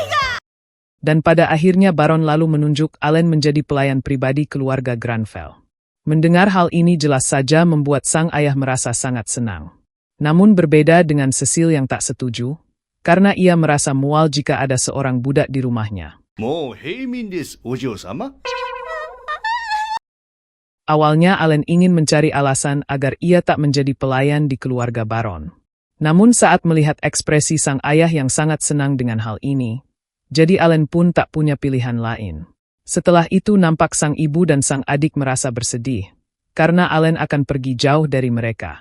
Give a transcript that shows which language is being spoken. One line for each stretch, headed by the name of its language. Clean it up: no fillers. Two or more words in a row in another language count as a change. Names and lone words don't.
Indonesian: Dan pada akhirnya Baron lalu menunjuk Allen menjadi pelayan pribadi keluarga Granville. Mendengar hal ini jelas saja membuat sang ayah merasa sangat senang. Namun berbeda dengan Cecil yang tak setuju, karena ia merasa mual jika ada seorang budak di rumahnya.
Japanese: もう平民です、お嬢様。
Indonesian: Awalnya Allen ingin mencari alasan agar ia tak menjadi pelayan di keluarga Baron. Namun saat melihat ekspresi sang ayah yang sangat senang dengan hal ini, jadi Allen pun tak punya pilihan lain. Setelah itu nampak sang ibu dan sang adik merasa bersedih, karena Allen akan pergi jauh dari mereka.